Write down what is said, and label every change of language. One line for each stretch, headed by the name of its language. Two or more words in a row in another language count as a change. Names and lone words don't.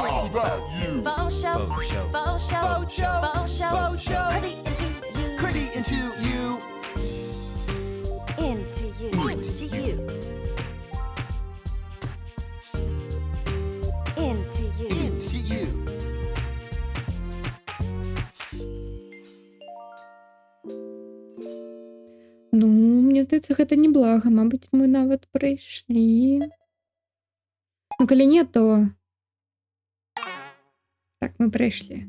English: All about you. Faux show. Faux show. Faux show. Faux show. Faux show. Faux show. Crazy into you. Crazy into you. Into you. Into you. Into you. Into you.
Belarusian: Ну, мне здаецца, гэта не блага. Мабыць, мы нават прыйшлі. Ну, калі не, то... Так, мы прыйшлі.